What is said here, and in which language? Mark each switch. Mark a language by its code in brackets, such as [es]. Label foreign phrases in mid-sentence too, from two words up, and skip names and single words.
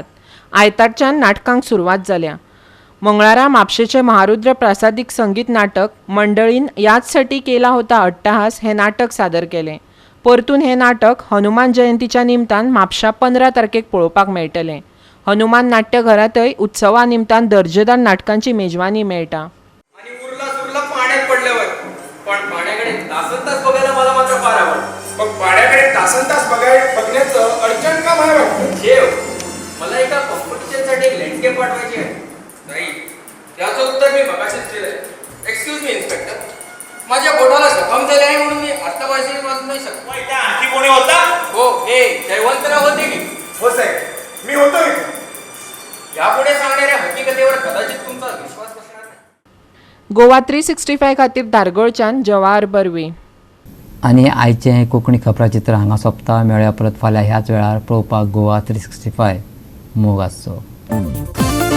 [kok] आयतारच्यान नाटकांक सुरवात जाल्या. मंगळारा म्हापशेचें महारुद्र प्रासादीक संगीत नाटक मंडळीन याचसाठी केला होता अट्टहास हें नाटक सादर केलें. परतून हें नाटक हनुमान जयंतीच्या निमतान म्हापशा 15 तारखेक पळोवपाक मेळटलें. हनुमान नाट्यघरांतय उत्सवा निमतान दर्जेदार नाटकांची मेजवानी मेळटा. [mr] पण पाण्याकडे तासन तास बघायला मला मात्र फार आवड. मग पाण्याकडे तासन तास बघण्याचं अर्जंट काम आहे वाटतं. ठेव, मला एका कॉम्पिटिशनसाठी एक लँडस्केप पाठवायची आहे. नाही, त्याचं उत्तर मी मगाशीच दिलंय. [en] excuse me [mr] इन्स्पेक्टर, माझ्या बोटाला जखम झाली आहे म्हणून मी आत्तापासून वाचू नाही शकतो. आणखी कोणी होता? हो, हे जयवंतराव होते की? हो साहेब, मी होतो इथे. यापुढे सांगणाऱ्या हकीकतेवर कदाचित तुमचा विश्वास बसणार नाही. [kok] गोवा 365 खातीर धारगळच्यान जवाहर बर्वे. आनी आयचें कोंकणी खबराचित्र हांगा सोंपता. मेळ्या परत फाल्यां ह्याच वेळार पळोवपाक गोवा 365 मोग आसचो.